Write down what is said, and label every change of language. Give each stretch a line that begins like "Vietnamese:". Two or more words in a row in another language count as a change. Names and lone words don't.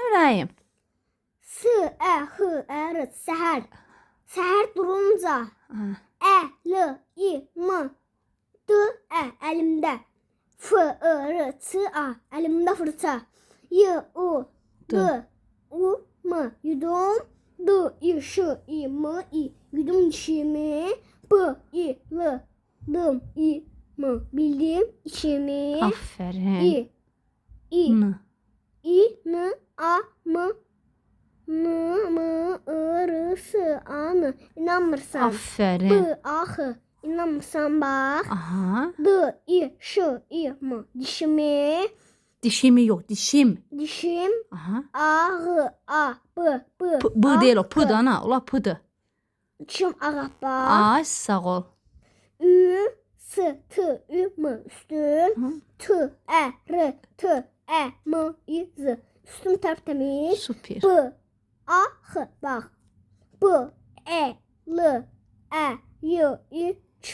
Azerbaijani: bəyim. S, ə, h, ə, r, səhər. Səhər durunca. Ə, l, i, m, d, ə, əlimdə. F, I, r, ç, a, əlimdə fırça. Y, u, d, u, m, yudum. D, i, ş, i, m, i, yudum dişimi. B, i, l, dım, i, m, bildim içimi. Aferin. I, N. i, n, a, m, n, m, I, r, s, a, n. İnanmırsan. Aferin. B, a, h. İnanmırsan bak. Aha. D, i, ş, i, m. Dişimi. Dişimi yok, dişim. Dişim. Aha. A, h, a, b, b. Bu a,
Turkish: değil o,
Azerbaijani: h. pıdı ana. Ola pıdı. Dişim ağappaq. Ay sağ ol. Ü, s, t, ü, m. Üstün. T, ə, r, t, ə, m, i, z. Üstüm tərtəmiz. Süper. B, a, h. Bax. B, e, l, ə, y, i, ç.